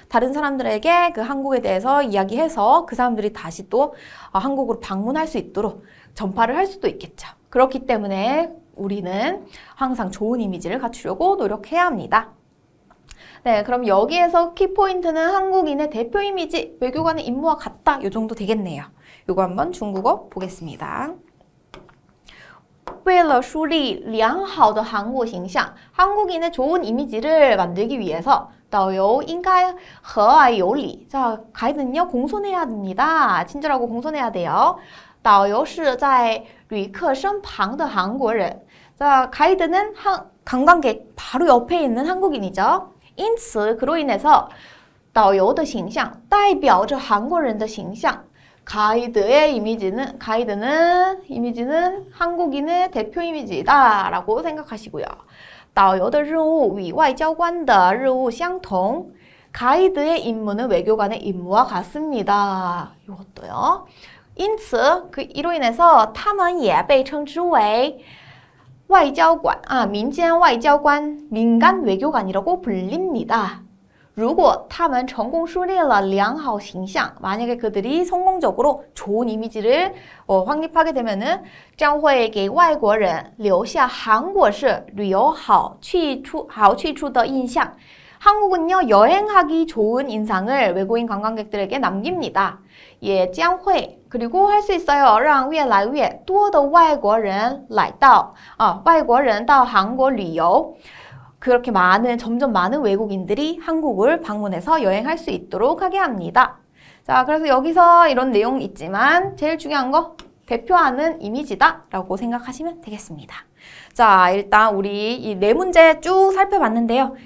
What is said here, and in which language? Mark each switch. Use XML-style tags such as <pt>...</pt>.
<ko>다른 사람들에게 그 한국에 대해서 이야기해서 그 사람들이 다시 또 한국으로 방문할 수 있도록 전파를 할 수도 있겠죠. 그렇기 때문에 우리는 항상 좋은 이미지를 갖추려고 노력해야 합니다. 네, 그럼 여기에서 키포인트는 한국인의 대표 이미지, 외교관의 임무와 같다. 이 정도 되겠네요. 이거 한번 중국어 보겠습니다.</ko> <zh>为了树立良好的韩国形象,</zh> <ko>한국인의 좋은 이미지를 만들기 위해서</ko> <zh>导游应该和蔼有礼.</zh> <ko>자, 가이드는요, 공손해야 됩니다. 친절하고 공손해야 돼요.</ko> <zh>导游是在旅客身旁的韩国人.</zh> <ko>자, 가이드는 관광객 바로 옆에 있는 한국인이죠.</ko> <zh>因此,</zh> <ko>그로 인해서</ko> <zh>导游的形象代表着韩国人的形象.</zh> <ko>가이드의 이미지는 한국인의 대표 이미지다 라고 생각하시고요.</ko> <zh>导游的任务与外交官的任务相同.</zh> <ko>가이드의 임무는 외교관의 임무와 같습니다. 이것도요.</ko> <zh>因此,</zh> <ko>이로 인해서</ko> <zh>他们也被称之为外交官,民间外交官,</zh> <ko>민간 외교관이라고 불립니다.</ko> <zh>如果他们成功树立了良好形象,</zh> <ko>만약에 그들이 성공적으로 좋은 이미지를 확립하게 되면은</ko> <zh>将会给外国人留下韩国是旅游好去处的印象.</zh> <ko>한국은요, 여행하기 좋은 인상을 외국인 관광객들에게 남깁니다.</ko> <zh>也将会,</zh> <ko>그리고 할 수 있어요.</ko> <zh>让越来越多的外国人来到, 外国人到韩国旅游.</zh> <ko>그렇게 점점 많은 외국인들이 한국을 방문해서 여행할 수 있도록 하게 합니다. 자, 그래서 여기서 이런 내용이 있지만 제일 중요한 거 대표하는 이미지다 라고 생각하시면 되겠습니다. 자, 일단 우리 이 네 문제 쭉 살펴봤는데요.</ko>